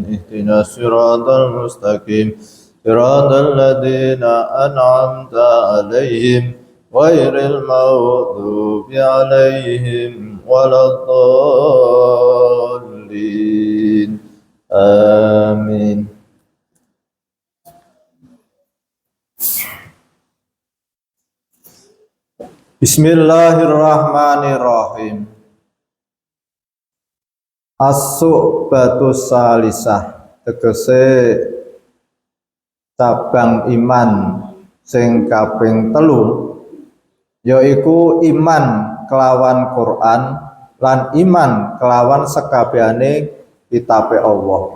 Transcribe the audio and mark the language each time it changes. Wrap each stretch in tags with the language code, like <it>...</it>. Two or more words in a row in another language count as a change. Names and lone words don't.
<ar>اهدنا الصراط المستقيم. صراط الذين أنعمت عليهم غير المغضوب عليهم ولا الضالين. Amin. Bismillahirrahmanirrahim. الشعبة الثالثة,</ar> <jv>tegese cabang iman sing kaping 3, yaiku iman kelawan Quran lan iman kelawan sekabehane kitabe Allah.</jv>